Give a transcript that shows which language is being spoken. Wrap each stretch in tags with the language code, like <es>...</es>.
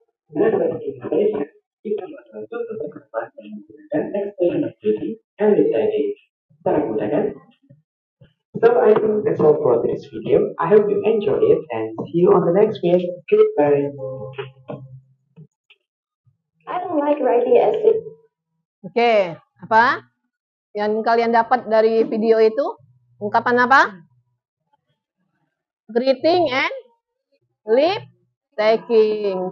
<en>Next explanation, you can put the next lesson and explain activity and reciting. Start with again. So I think that's all for this video. I hope you enjoyed it and see you on the next video. Goodbye. I don't like writing essays.</en> <id>Oke, apa yang kalian dapat dari video itu? Ungkapan apa?</id> <en>Greeting and leave taking.</en>